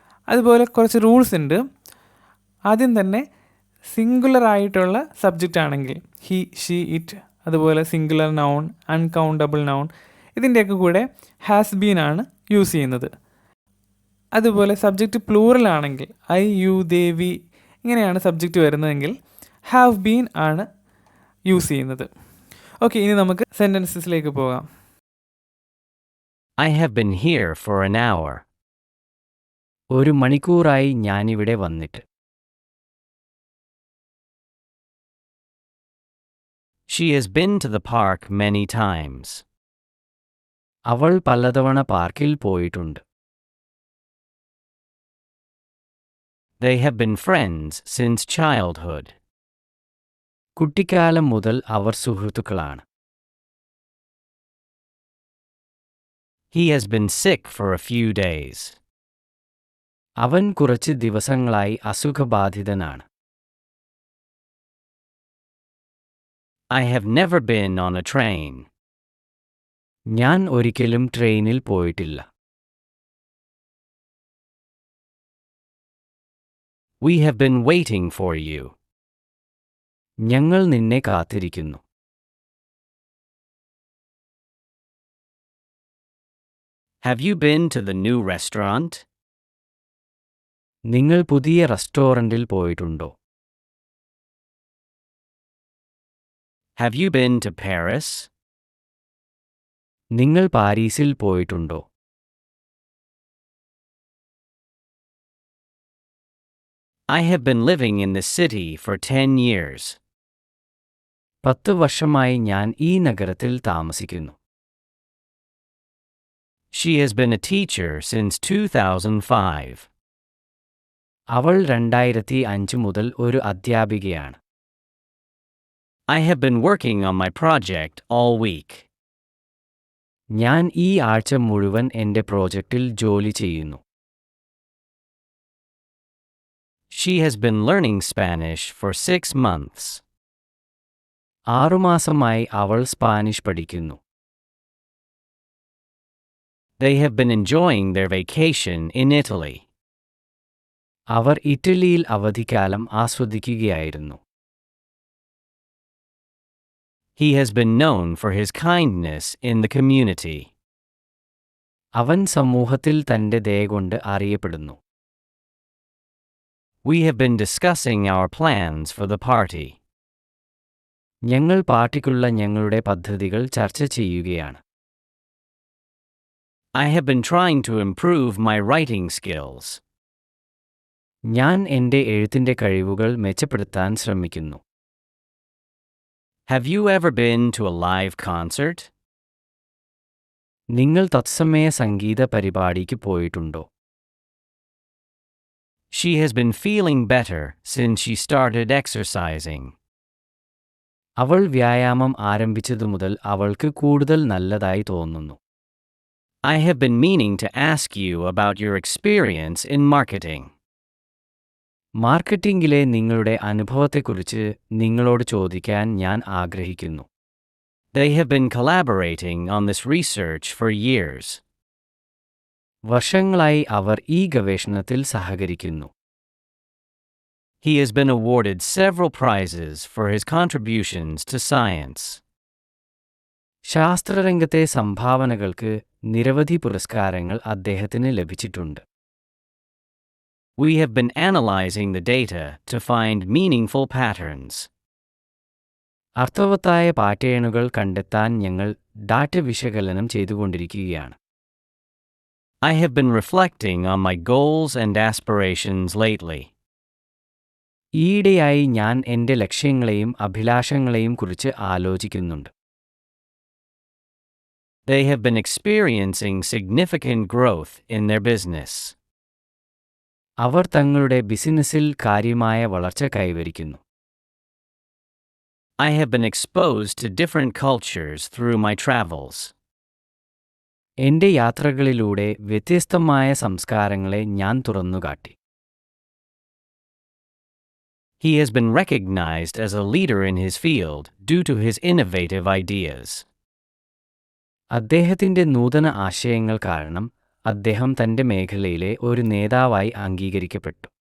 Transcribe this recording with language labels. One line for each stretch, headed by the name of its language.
Malayalam: അതുപോലെ കുറച്ച് റൂൾസ് ഉണ്ട്. ആദ്യം തന്നെ സിംഗുലർ ആയിട്ടുള്ള സബ്ജക്റ്റ് ആണെങ്കിൽ ഹി, ഷീ, ഇറ്റ്, അതുപോലെ സിംഗുലർ നൗൺ, അൺകൗണ്ടബിൾ നൗൺ, ഇതിൻ്റെയൊക്കെ കൂടെ ഹാസ് ബീൻ ആണ് യൂസ് ചെയ്യുന്നത്. അതുപോലെ സബ്ജക്റ്റ് പ്ലൂറൽ ആണെങ്കിൽ ഐ, യു, ദേ, വി, ഇങ്ങനെയാണ് സബ്ജക്റ്റ് വരുന്നതെങ്കിൽ ഹാവ് ബീൻ ആണ് യൂസ് ചെയ്യുന്നത്. ഓക്കെ, ഇനി നമുക്ക് സെൻറ്റൻസസിലേക്ക് പോകാം.
English: I have been here for an hour.
Malayalam: ഒരു മണിക്കൂറായി ഞാനിവിടെ വന്നിട്ട്.
English: She has been to the park many times.
Malayalam: അവൾ പലതവണ പാർക്കിൽ പോയിട്ടുണ്ട്.
English: They have been friends since childhood.
Malayalam: കുട്ടിക്കാലം മുതൽ അവർ സുഹൃത്തുക്കളാണ്.
English: He has been sick for a few days.
Malayalam: അവൻ കുറച്ച് ദിവസങ്ങളായി അസുഖബാധിതനാണ്.
English: I have never been on a train.
Malayalam: ഞാൻ ഒരിക്കലും ട്രെയിനിൽ പോയിട്ടില്ല.
English: We have been waiting for you.
Malayalam: ഞങ്ങൾ നിന്നെ കാത്തിരിക്കുന്നു.
English: Have you been to the new restaurant?
Malayalam: നിങ്ങൾ പുതിയ റെസ്റ്റോറന്റിൽ പോയിട്ടുണ്ടോ?
English: Have you been to Paris?
Malayalam: നിങ്ങൾ പാരീസിൽ പോയിട്ടുണ്ടോ?
English: I have been living in this city for 10 years.
Malayalam: 10 വർഷമായി ഞാൻ ഈ നഗരത്തിൽ താമസിക്കുന്നു.
English: She has been a teacher since 2005.
Malayalam: അവൾ 2005 മുതൽ ഒരു അധ്യാപികയാണ്.
English: I have been working on my project all week.
Malayalam: ഞാൻ ഈ ആഴ്ച മുഴുവൻ എൻ്റെ പ്രോജക്റ്റിൽ ജോലി ചെയ്യുന്നു.
English: She has been learning Spanish for 6 months.
Malayalam: 6 മാസമായി അവൾ സ്പാനിഷ് പഠിക്കുന്നു.
English: They have been enjoying their vacation in Italy.
Malayalam: അവർ ഇറ്റലിയിൽ അവധിക്കാലം ആസ്വദിക്കുകയായിരുന്നു.
English: He has been known for his kindness in the community.
Malayalam: അവൻ സമൂഹത്തിൽ തന്റെ ദയ കൊണ്ട് അറിയപ്പെടുന്നു.
English: We have been discussing our plans for the party.
Malayalam: ഞങ്ങൾ പാർട്ടിക്കുള്ള ഞങ്ങളുടെ പദ്ധതികൾ ചർച്ച ചെയ്യുകയാണ്.
English: I have been trying to improve my writing skills.
Malayalam: ഞാൻ എൻ്റെ എഴുത്തിന്റെ കഴിവുകൾ മെച്ചപ്പെടുത്താൻ ശ്രമിക്കുന്നു.
English: Have you ever been to a live concert?
Malayalam: നിങ്ങൾ തത്സമയ സംഗീത പരിപാടിക്ക് പോയിട്ടുണ്ടോ?
English: She has been feeling better since she started exercising.
Malayalam: അവൾ വ്യായാമം ആരംഭിച്ചതു മുതൽ അവൾക്ക് കൂടുതൽ നല്ലതായി തോന്നുന്നു.
English: I have been meaning to ask you about your experience in marketing.
Malayalam: മാർക്കറ്റിംഗിലെ നിങ്ങളുടെ അനുഭവത്തെക്കുറിച്ച് നിങ്ങളോട് ചോദിക്കാൻ ഞാൻ ആഗ്രഹിക്കുന്നു.
English: They have been collaborating on this research for years.
Malayalam: വർഷങ്ങളായി അവർ ഈ ഗവേഷണത്തിൽ സഹകരിക്കുന്നു.
English: He has been awarded several prizes for his contributions to science.
Malayalam: ശാസ്ത്രരംഗത്തെ സംഭാവനകൾക്ക് നിരവധി പുരസ്കാരങ്ങൾ അദ്ദേഹത്തിന് ലഭിച്ചിട്ടുണ്ട്.
English: We have been analyzing the data to find meaningful patterns.
Malayalam: അർത്ഥവത്തായ പാറ്റേണുകൾ കണ്ടെത്താൻ ഞങ്ങൾ ഡാറ്റ വിശകലനം ചെയ്തുകൊണ്ടിരിക്കുകയാണ്.
English: I have been reflecting on my goals and aspirations lately.
Malayalam: ഈയിടെയായി ഞാൻ എൻ്റെ ലക്ഷ്യങ്ങളെയും അഭിലാഷങ്ങളെയും കുറിച്ച് ആലോചിക്കുന്നുണ്ട്.
English: They have been experiencing significant growth in their business.
Malayalam: അവർ തങ്ങളുടെ ബിസിനസ്സിൽ കാര്യമായ വളർച്ച കൈവരിക്കുന്നു.
English: I have been exposed to different cultures through my travels.
Malayalam: എൻ്റെ യാത്രകളിലൂടെ വ്യത്യസ്തമായ സംസ്കാരങ്ങളെ ഞാൻ തുറന്നുകാട്ടി.
English: He has been recognized as a leader in his field due to his innovative ideas.
Malayalam: അദ്ദേഹത്തിൻ്റെ നൂതന ആശയങ്ങൾ കാരണം അദ്ദേഹം തൻ്റെ മേഖലയിലെ ഒരു നേതാവായി അംഗീകരിക്കപ്പെട്ടു.